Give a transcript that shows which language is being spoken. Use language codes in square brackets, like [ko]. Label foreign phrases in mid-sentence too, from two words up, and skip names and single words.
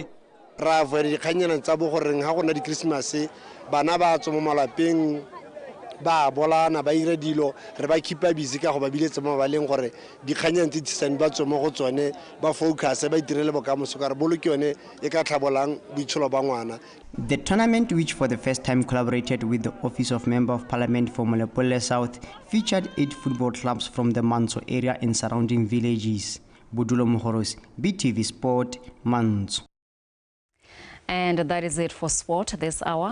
[tn] Ra vere dikganyana tsa bo gore ga gona di Christmas bana ba tsoma malapeng ba bolana ba ire dilo re ba keepa busy ka go ba biletse mo ba leng gore dikganyana tse tsene ba tsoma go tsone ba focus ba itirele bokamoso ka re bolo ke yone e ka tlhabolang boitsholo ba ngwana. [en] The tournament, which for the first time collaborated with the Office of Member of Parliament for Molepolle South, featured 8 football clubs from the Manso area and surrounding villages. Budulo Mohoros, BTV Sport, Manso. And that is it for sport this hour.